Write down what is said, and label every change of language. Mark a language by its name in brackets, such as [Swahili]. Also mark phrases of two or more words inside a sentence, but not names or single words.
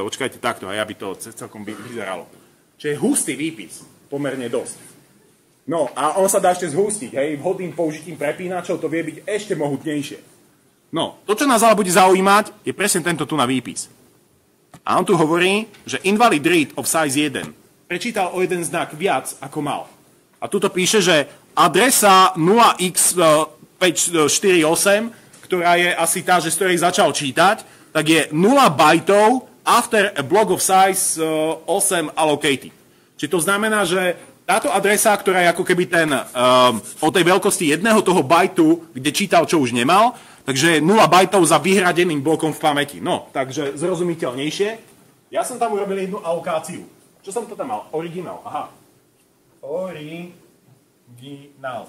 [Slovak] Očkajte takto, hej, aby to celkom vyzeralo. Čiže hustý výpis, pomerne dosť. No, a on sa dá ešte zhustiť, hej, vhodným použitím prepínačov to vie byť ešte mohutnejšie. No, to, čo nás ale bude zaujímať, je presne tento tu na výpis. A on tu hovorí, že [English] invalid read of size 1 [Slovak] prečítal o jeden znak viac, ako mal. A tuto píše, že adresa 0x548, ktorá je asi tá, že z ktorej začal čítať, tak je 0 bajtov [English] after a block of size 8 allocated. [Slovak] Čiže to znamená, že táto adresa, ktorá je ako keby o tej veľkosti jedného toho bajtu, kde čítal, čo už nemal, takže je 0 bajtov za vyhradeným blokom v pamäti. No, takže zrozumiteľnejšie. Ja som tam urobil jednu alokáciu. Čo som to tam mal? Originál. Aha. Originál.